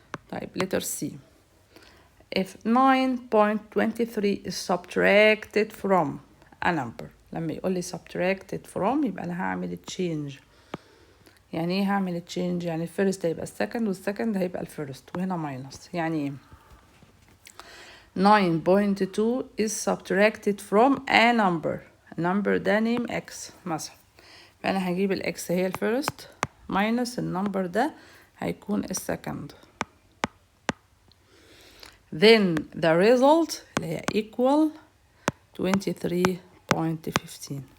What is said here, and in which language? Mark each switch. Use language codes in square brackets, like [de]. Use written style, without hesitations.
[en] طيب letter C. If 9.23 is subtracted from a number. [ar] لما يقول لي [en] subtracted from [ar] يبقى أنا هعمل change. يعني ايه هعمل change؟ يعني الفيرست هيبقى السكند والسكند هيبقى الفيرست وهنا ماينس. يعني ايه [en] 9.2 is subtracted from a number. [ar] النمبر ده name x مثلا، فأنا هجيب الx هي الفيرست ماينس النمبر ده هيكون السكند. [en] Then the result [ar] اللي هي [en] equal 23.15.